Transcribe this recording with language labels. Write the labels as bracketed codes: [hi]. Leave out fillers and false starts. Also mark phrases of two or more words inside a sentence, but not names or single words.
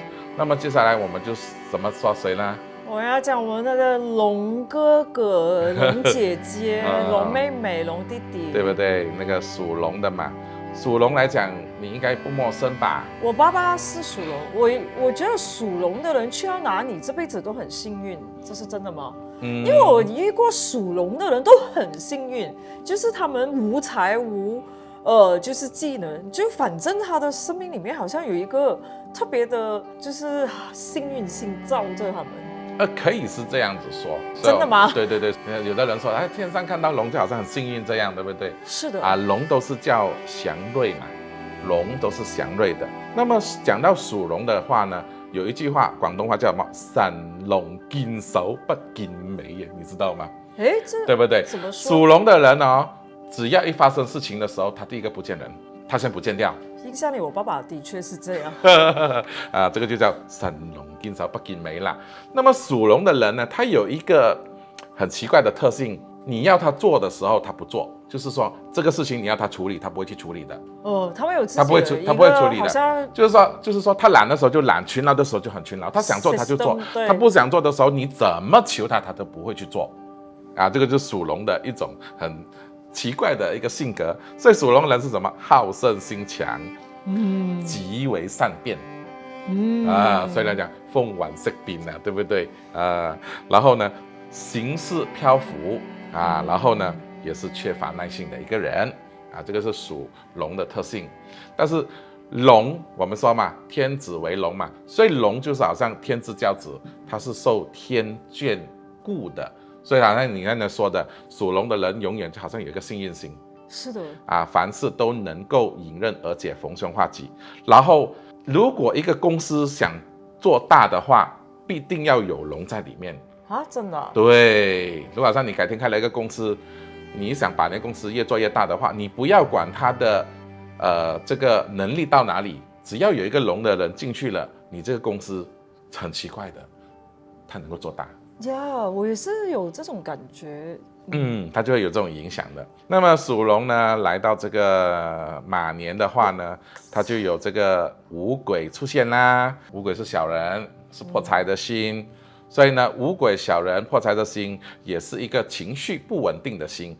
[zh] 那麼接下來我們就怎麼說誰呢？我要講我們那個龍哥哥、龍姐姐、龍妹妹、龍弟弟，對不對？那個屬龍的嘛，屬龍來講，你應該不陌生吧？我爸爸是屬龍，我覺得屬龍的人去到哪裡，這輩子都很幸運，這是真的嗎？因為我遇過屬龍的人都很幸運，就是他們無財無就是技能，就反正他的生命裡面好像有一個特別的，就是幸運星罩着他們。可以是這樣子說，真的嗎？對对对，有的人說，天上看到龍就好像很幸運這樣，對不對？是的龍都是叫祥瑞嘛，龍都是祥瑞的。那麼講到屬龍的話呢，有一句話，廣東話叫什麼？神龍見首不見尾耶，你知道嗎？這對不對？怎麼說？屬龍的人只要一發生事情的時候，他第一個不見人，他先不見掉。印象裡我爸爸的確是這樣這個就叫神龍見首不見尾啦。那麼屬龍的人呢，他有一個很奇怪的特性，你要他做的時候他不做，就是說這個事情你要他處理，他不會去處理的。他會有自己的他不會處理的，就是說他懶的時候就懶，勤勞的時候就很勤勞，他想做他就做，他不想做的時候你怎麼求他都不會去做這個就是屬龍的一種很奇怪的一個性格。所以屬龍人是什麼？好勝心強，極為善變，所以來講風婉色變對不對？然後呢，行事漂浮然後呢，也是缺乏耐性的一個人這個是屬龍的特性。但是龍我們說嘛，天子為龍嘛，所以龍就是好像天之驕子，它是受天眷顧的。所以好像你剛才說的，屬龍的人永遠就好像有一個幸運星，是的凡事都能夠迎刃而解，逢凶化吉。然後如果一個公司想做大的話，必定要有龍在裡面真的對，如果好像你改天開了一個公司，你想把那個公司越做越大的話，你不要管它的這個能力到哪裡，只要有一個龍的人進去了，你這個公司很奇怪的，它能夠做大。我也是有這種感覺，它就會有這種影響的。那麼屬龍呢，來到這個馬年的話呢，它就有這個五鬼出現啦。五鬼是小人，是破財的星，所以呢，五鬼小人破財的星也是一個情緒不穩定的星。